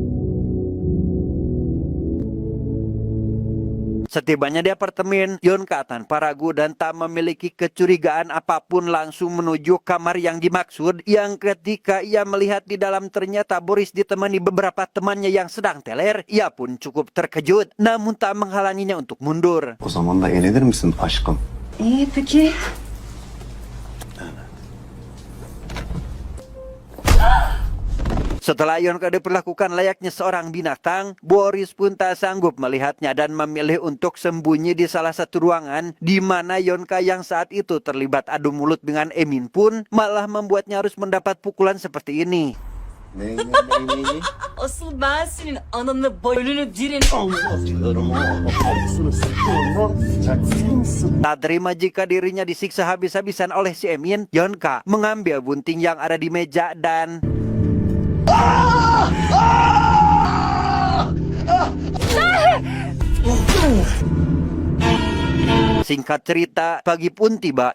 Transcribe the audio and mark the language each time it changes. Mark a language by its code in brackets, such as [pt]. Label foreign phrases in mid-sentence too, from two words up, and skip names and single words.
[id] Setibanya di apartemen, Yonka tanpa ragu dan tak memiliki kecurigaan apapun langsung menuju kamar yang dimaksud, yang ketika ia melihat di dalam ternyata Boris ditemani beberapa temannya yang sedang teler, ia pun cukup terkejut, namun tak menghalanginya untuk mundur. [tr] O zaman da eğlenir misin aşkım? Peki. [id] Setelah Yonka diperlakukan layaknya seorang binatang, Boris pun tak sanggup melihatnya dan memilih untuk sembunyi di salah satu ruangan, di mana Yonka yang saat itu terlibat adu mulut dengan Emin pun malah membuatnya harus mendapat pukulan seperti ini. [tr] Asıl ben senin ananı boynunu dirin. [id] Tak terima jika dirinya disiksa habis-habisan oleh si Emin, Yonka mengambil gunting yang ada di meja dan... Singkat cerita, pagi pun tiba.